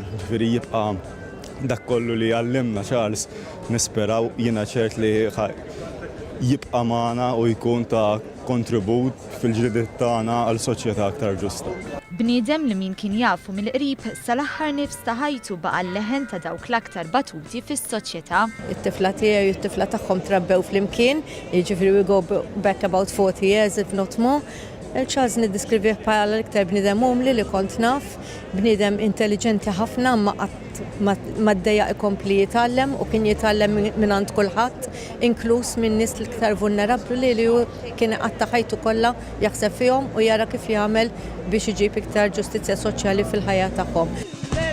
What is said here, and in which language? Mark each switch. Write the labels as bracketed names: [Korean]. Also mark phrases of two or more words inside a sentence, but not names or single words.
[Maltese] Ġifieri jibqa' dak kollu li għallimna Charles nisperaw jiena ċert li jibqa' magħna u jkun ta' kontribut fil-ġridiet tagħna għal soċjetà aktar ġusta. Bniedem li min kien jafu mill-qrib sal-aħħar nifs ta' ħajtu baqa' l-leħen ta' dawk l-aktar batuti fis-soċjetà. It-tifla tiegħi u t-tifla tagħhom trabbew flimkien, jiġifieri [English] we go back about 40 years if not more. [Maltese] Charles niddiskrivih bħala l-iktar bniedem umli li kont naf, bniedem intelligenti ħafna ma ddejjaq ikompli jitgħallem u kien jitgħallem minn għand kulħadd, inkluż minn nies l-iktar vulnerabbli li hu kien qatta ħajtu kollha jaħseb fihom u jara kif jagħmel biex iġib iktar ġustizzja soċjali fil-ħajja tagħhom.